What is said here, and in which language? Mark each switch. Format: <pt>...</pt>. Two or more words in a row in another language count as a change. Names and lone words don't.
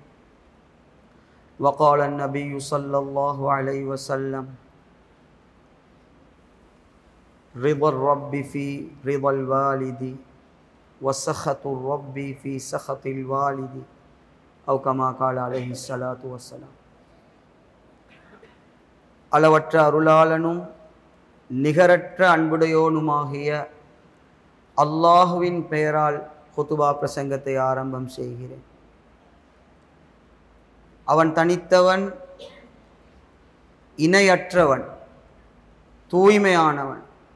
<ar>وقال النبي صلى الله عليه وسلم رضا الرب في رضا الوالد وسخط الرب في سخط الوالد أو كما قال عليه الصلاة والسلام.</ar> <ta>அளவற்ற அருளாளனும் நிகரற்ற அன்புடையோனுமாகிய அல்லாஹுவின் பெயரால் குதுபா பிரசங்கத்தை ஆரம்பம் செய்கிறேன். அவன் தனித்தவன், இணையற்றவன், தூய்மையானவன்.</ta>